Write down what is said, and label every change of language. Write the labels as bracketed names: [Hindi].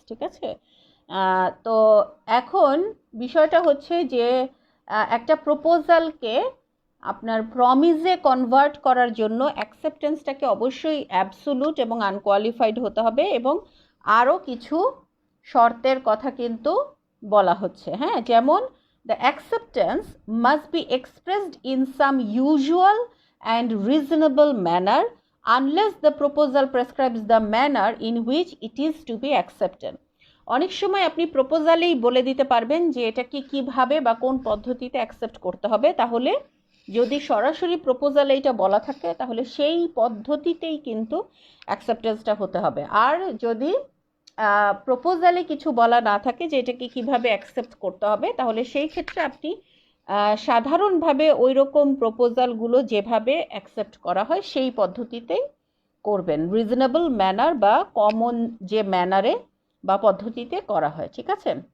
[Bangla] ঠিক আছে, তো এখন বিষয়টা হচ্ছে যে একটা প্রপোজালকে আপনার প্রমিসে কনভার্ট করার জন্য অ্যাকসেপ্টেন্সটাকে অবশ্যই অ্যাবসোলুট এবং আনকোয়ালিফাইড হতে হবে, এবং আরও কিছু শর্তের কথা কিন্তু বলা হচ্ছে। [English] হ্যাঁ, যেমন the acceptance must be expressed in some usual and reasonable manner unless the proposal prescribes the manner in which it is to be accepted. [Bangla] অনেক সময় আপনি প্রপোজালেই বলে দিতে পারবেন যে এটাকে কিভাবে বা কোন পদ্ধতিতে অ্যাকসেপ্ট করতে হবে, তাহলে যদি সরাসরি প্রপোজালে এটা বলা থাকে তাহলে সেই পদ্ধতিতেই কিন্তু অ্যাকসেপ্টেন্সটা হতে হবে। আর যদি প্রপোজালে কিছু বলা না থাকে যে এটাকে কিভাবে অ্যাকসেপ্ট করতে হবে, তাহলে সেই ক্ষেত্রে আপনি সাধারণভাবে ওই রকম প্রপোজালগুলো যেভাবে অ্যাকসেপ্ট করা হয় সেই পদ্ধতিতেই করবেন, রিজনেবল ম্যানার বা কমন যে ম্যানারে বা পদ্ধতিতে করা হয়। ঠিক আছে,